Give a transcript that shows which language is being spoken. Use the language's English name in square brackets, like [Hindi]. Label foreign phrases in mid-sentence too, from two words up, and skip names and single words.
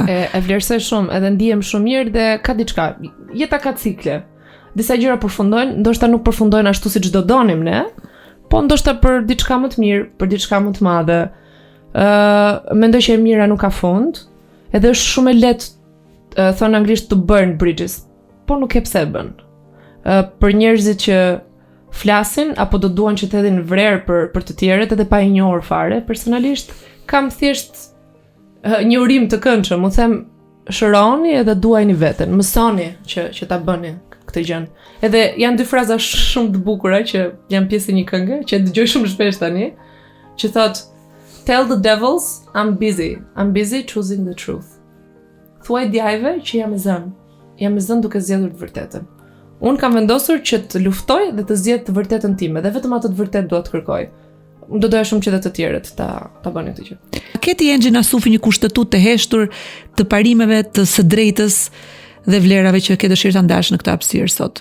[Albanian] E vlerësoj shumë, edhe ndihem shumë mirë dhe ka diçka. Jeta ka cikle. Disa gjëra përfundojnë, ndoshta nuk përfundojnë ashtu siç do donim ne, po ndoshta për diçka më të mirë, për diçka më të madhe. Mendoj që e mira nuk ka fund, edhe është shumë e lehtë thonë anglisht [English] to burn bridges, [Albanian] po nuk e pse bën. Për njerëzit që flasin apo do duan që të hedhin vrerë për të tjerët edhe pa i njohur fare, personalisht kam thjesht një urim të këndshëm, u them shëroni edhe duajini veten, mësoni që ta bëni këtë gjë. Edhe janë dy fraza shumë të bukura që janë pjesë e një këngë që e dëgjoj shumë shpesh tani, që thot [English] tell the devils I'm busy choosing the truth. [Albanian] Thuaj djajve që jam e zënë duke zgjedhur të vërtetën. Unë kam vendosur që të luftoj dhe të zgjedh të vërtetën time, dhe vetëm atë të vërtetë dua të kërkoj. Do doja shumë që dhe të tjerët ta bënin këtë gjë. Keti Engji Nasufi një kushtetut të heshtur të parimeve të së drejtës dhe vlerave që ke dëshirë ta ndash në këtë hapësirë sot?